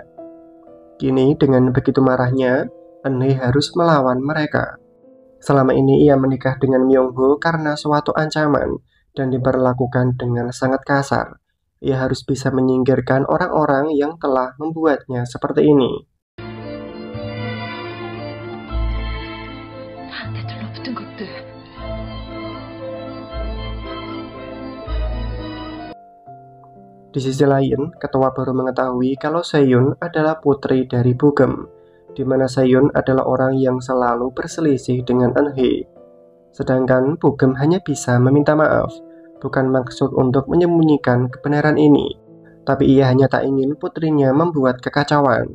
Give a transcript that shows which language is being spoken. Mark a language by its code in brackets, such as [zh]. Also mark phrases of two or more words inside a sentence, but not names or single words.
[id] Kini dengan begitu marahnya, Eun-hye harus melawan mereka. Selama ini ia menikah dengan Myung-ho karena suatu ancaman dan diperlakukan dengan sangat kasar. Ia harus bisa menyingkirkan orang-orang yang telah membuatnya seperti ini. [ko] 나한테 들러붙은 것들. [id] Di sisi lain, ketua baru mengetahui kalau Seyun adalah putri dari Bugem, di mana Seyun adalah orang yang selalu berselisih dengan Eun-hye. Sedangkan Bugem hanya bisa meminta maaf, bukan maksud untuk menyembunyikan kebenaran ini, tapi ia hanya tak ingin putrinya membuat kekacauan.